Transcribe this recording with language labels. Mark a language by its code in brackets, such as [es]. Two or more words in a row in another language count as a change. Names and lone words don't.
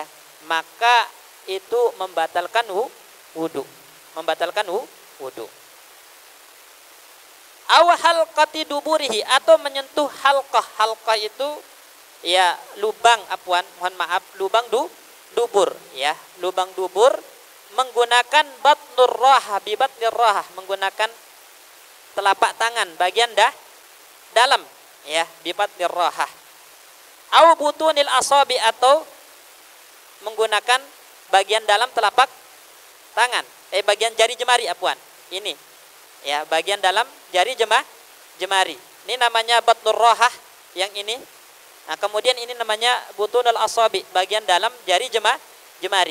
[id] Maka itu membatalkan wudu. Wudu. [ar] أو حلقة دبره, [id] atau menyentuh halqah. Halqah itu, ya, lubang, lubang dubur, ya. Lubang dubur menggunakan [ar] بطن الراحة، ببطن الراحة, [id] menggunakan telapak tangan bagian dalam, [ar] ya, ببطن الراحة. أو بطون الأصابع, [id] atau menggunakan bagian dalam telapak tangan, bagian jari jemari, ini, ya, bagian dalam jari jemari. Ini namanya [ar] بطن الراحة [id] yang ini. Nah, kemudian ini namanya [ar] بطون الأصابع, [id] bagian dalam jari jemari.